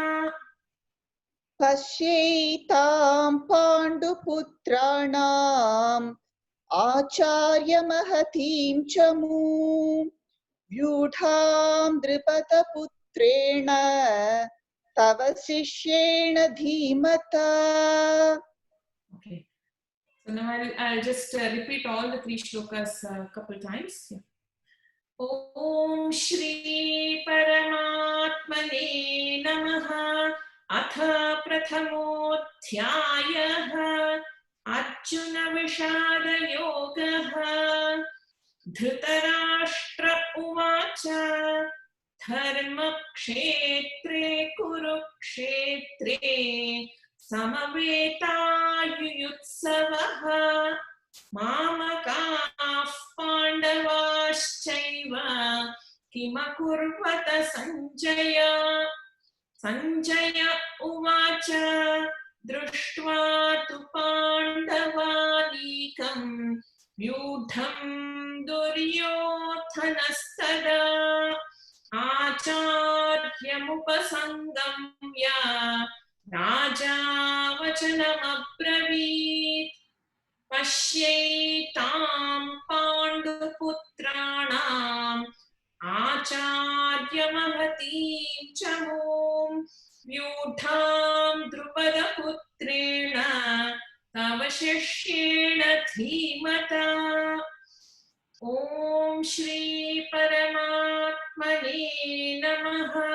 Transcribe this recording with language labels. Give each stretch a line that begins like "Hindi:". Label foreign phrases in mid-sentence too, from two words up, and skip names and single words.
Sanskrit: पश्यैतां पाण्डुपुत्राणाम् आचार्य-महतीं चमूम्. व्यूढां द्रुपदपुत्रेण तव शिष्येण धीमता.
English: Okay. So now I'll just repeat all the three shlokas a couple times. Yeah.
Sanskrit: ॐ श्री परमात्मने नमः. अथ प्रथमोऽध्यायः अर्जुन विषाद योगः. धृतराष्ट्र उवाच धर्म क्षेत्रे कुरुक्षेत्रे समवेता-युयुत्सवः मामकाः पाण्डवाश्चैव किमकुर्वत सञ्जय. सञ्जय उवाच दृष्ट्वा तु पाण्डवानीकं व्यूढं दुर्योधनस्तदा आचार्यमुपसङ्गम्य राजा वचनमब्रवीत्. पश्यैतां पाण्डुपुत्राणाम् आचार्य-महतीं चमूम्. व्यूढां द्रुपद-पुत्रेण तव शिष्येण धीमता. ॐ श्री परमात्मने नमः.